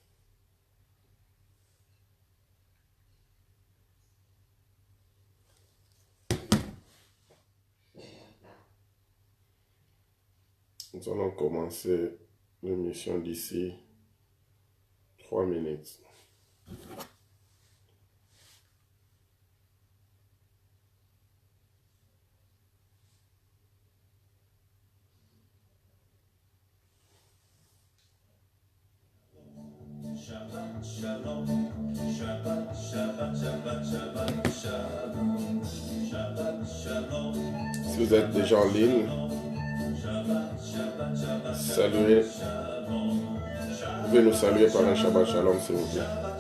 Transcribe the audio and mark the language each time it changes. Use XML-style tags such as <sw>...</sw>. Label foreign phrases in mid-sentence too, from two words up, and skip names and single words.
<fr>Nous allons commencer l'émission d'ici 3 minutes.</fr> <he>שבת שלום, שבת, שבת, שבת, שבת, שלום, שבת שלום.</he> <fr>Si vous êtes déjà en ligne, saluez. Vous pouvez nous saluer par un</fr> <he>שבת שלום</he> <fr>s'il vous plaît.</fr>